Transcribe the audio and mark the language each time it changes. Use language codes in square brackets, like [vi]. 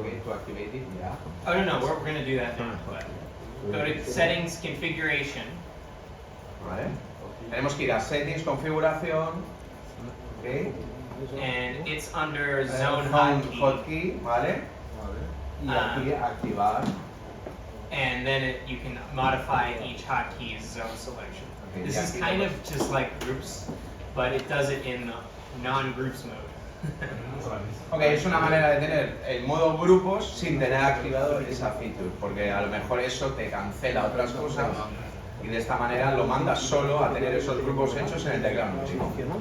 [en] Okay, to activate it, yeah. Oh no, we're going to do that now. But go to settings, configuration. [es] Vale. Tenemos que ir a settings, configuración, ok. [en] And it's under zone Zone hotkey. [es] hotkey, ¿vale? Y aquí activar. [en] And then you can modify each hotkey's zone selection. Okay, This yeah, is yeah. kind of just like groups, but it does it in non-groups mode. [es] Ok, es una manera de tener el modo grupos sin tener activado esa feature, porque a lo mejor eso te cancela otras cosas y de esta manera lo mandas solo a tener esos grupos hechos en el teclado numérico.